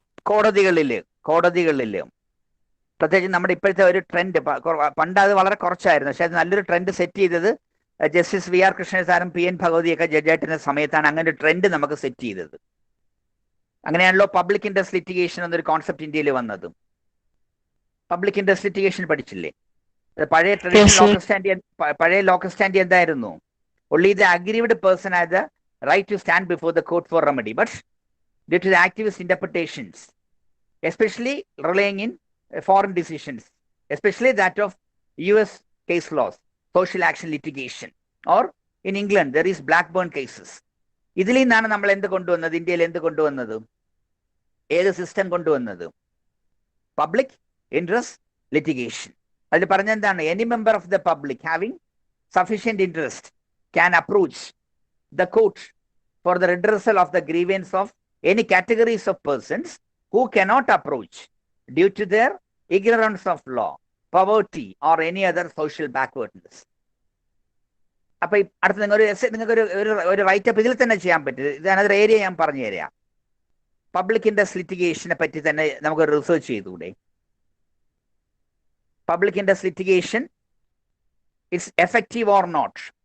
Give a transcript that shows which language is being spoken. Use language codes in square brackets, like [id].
[ml] കോടതികളില് പ്രത്യേകിച്ച് നമ്മുടെ ഇപ്പോഴത്തെ ഒരു ട്രെൻഡ്, പണ്ട് അത് വളരെ കുറച്ചായിരുന്നു, പക്ഷെ അത് നല്ലൊരു ട്രെൻഡ് സെറ്റ് ചെയ്തത് justice V R കൃഷ്ണസാറും P N ഭഗവതിയൊക്കെ ജഡ്ജായിട്ടിരുന്ന സമയത്താണ് അങ്ങനെ ഒരു ട്രെൻഡ് നമുക്ക് സെറ്റ് ചെയ്തത്. അങ്ങനെയാണല്ലോ പബ്ലിക് ഇൻട്രസ്റ്റ് ലിറ്റിഗേഷൻ എന്നൊരു കോൺസെപ്റ്റ് ഇന്ത്യയിൽ വന്നത്. പബ്ലിക് ഇൻട്രസ്റ്റ് ലിറ്റിഗേഷൻ പഠിച്ചില്ലേ? പഴയ ട്രഡീഷണൽ പഴയ ലോക്കൽ സ്റ്റാൻഡ് എന്തായിരുന്നു? [en] only the aggrieved person has the right to stand before the court for remedy, but due to the activist interpretations, especially relying in foreign decisions, especially that of US case laws, social action litigation, or in England there is Blackburn cases. [ml] ഇതിൽ നിന്നാണ് നമ്മൾ എന്ത് കൊണ്ടുവന്നത്? ഇന്ത്യയിൽ എന്ത് കൊണ്ടുവന്നത്? ഏത് system കൊണ്ടുവന്നത്? Public interest litigation. അതിൽ പറഞ്ഞെന്താണ്? [en] Any member of the public having sufficient interest can approach the court for the redressal of the grievance of any categories of persons who cannot approach due to their ignorance of law, poverty, or any other social backwardness. [ml] അപ്പൊ അടുത്ത് നിങ്ങൾക്ക് ഒരു writeup ഇതിൽ തന്നെ ചെയ്യാൻ പറ്റും. ഇതാണ് area ഞാൻ പറഞ്ഞു തരാം. പബ്ലിക് ഇൻട്രസ്റ്റ് ലിറ്റിഗേഷനെ പറ്റി തന്നെ നമുക്ക് research ചെയ്തുകൂടെ? [en] Public interest litigation it's effective or not?